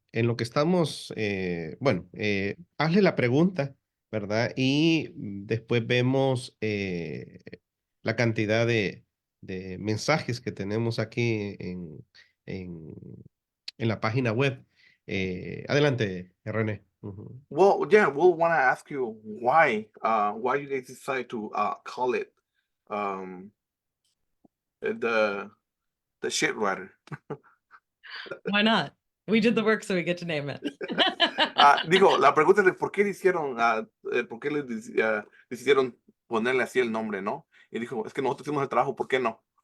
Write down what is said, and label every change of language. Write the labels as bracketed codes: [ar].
[es] en lo que estamos, bueno, hazle la pregunta, ¿verdad? Y después vemos la cantidad de mensajes que tenemos aquí en, en la página web. Adelante, René. Ujú. [en] well, yeah, we'll want to ask you why you guys decided to call it um, the shit rider. Why not? We did the work, so we get to name it. [es] Digo, la pregunta es por qué le hicieron, por qué decidieron ponerle así el nombre, ¿no? Y dijo, es que nosotros hicimos el trabajo, ¿por qué no?